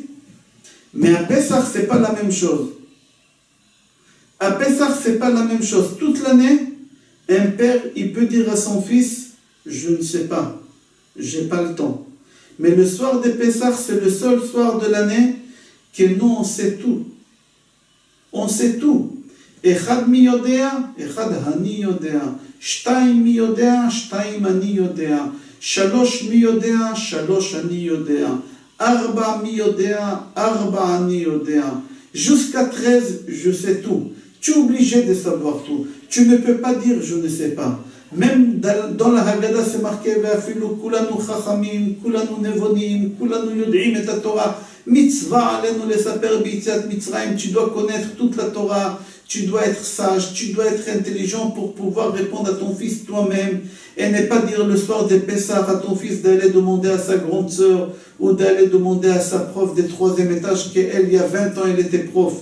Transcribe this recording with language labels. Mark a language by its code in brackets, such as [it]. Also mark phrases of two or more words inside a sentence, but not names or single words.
[fr] Mais à Pessah, ce n'est pas la même chose. À Pessah, ce n'est pas la même chose. Toute l'année, un père, il peut dire à son fils, je ne sais pas, j'ai pas le temps. Mais le soir de Pessah, c'est le seul soir de l'année que nous, on sait tout. On sait tout. [he] אחד מי יודע, אחד אני יודע. שתיים מי יודע, שתיים אני יודע. שלוש מי יודע, שלוש אני יודע. ארבע מי יודע, ארבע אני יודע. [fr] Jusqu'à 13, je sais tout. Tu es obligé de savoir tout. Tu ne peux pas dire je ne sais pas. Même dans la Haggadah, c'est marqué [he] כולנו חכמים, כולנו נבונים, כולנו יודעים [fr] et la Torah. [he] מצוה עלינו לספר ביציאת מצרים. [fr] Tu dois connaître toute la Torah. Tu dois être sage. Tu dois être intelligent pour pouvoir répondre à ton fils toi-même. Et ne pas dire le soir de Pessah à ton fils d'aller demander à sa grande sœur ou d'aller demander à sa prof de 3e étage qu'elle, il y a 20 ans, elle était prof.